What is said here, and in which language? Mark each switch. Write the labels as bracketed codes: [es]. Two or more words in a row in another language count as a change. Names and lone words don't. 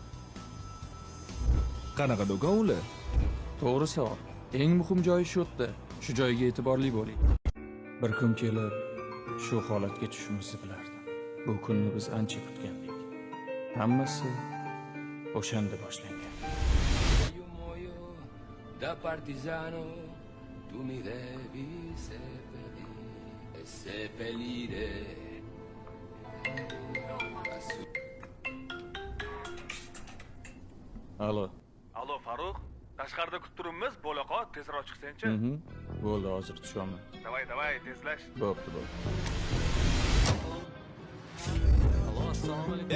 [uz] Qanaqa do'kon ular? To'g'ri savol. Eng muhim joyi shu yerda. Shu joyga e'tiborli bo'ling. Bir kun kelib shu holatga tushishimizni bilardim. Bu kunni biz ancha kutgandik. Hammasi o'shanda boshlangan. [it] Da partigiano tu mi devi seppellire. [uz] Alo. Alo Farruh, tashqarida kutib turibmiz, bo'la qol, tezroq chiqsang-chi. Bo'ldi, hozir tushaman. Davay, tezlash. Bo'pti. Allo, assalomu alaykum.